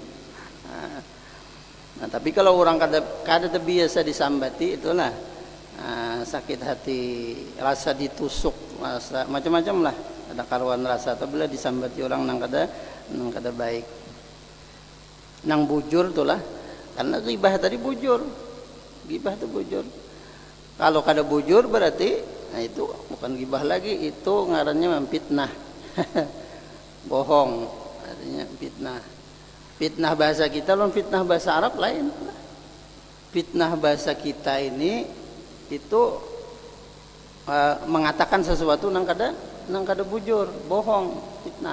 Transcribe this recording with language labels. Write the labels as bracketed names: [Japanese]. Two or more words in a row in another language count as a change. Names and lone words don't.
[Banjar] Nah, tapi kalau orang kada terbiasa disambati itulah sakit hati, rasa ditusuk, rasa macam-macam lah, ada karuan rasa. Apabila disambati orang nang kada baik, nang bujur itulah, karena ghibah tadi bujur, ghibah itu bujur. Kalau kada bujur berarti itu bukan ghibah lagi, itu ngarannya memfitnah. Bohong, artinya fitnah. Fitnah bahasa kita lawan fitnah bahasa Arab lain. Fitnah bahasa kita ini itu mengatakan sesuatu nang kada bujur, bohong, fitnah.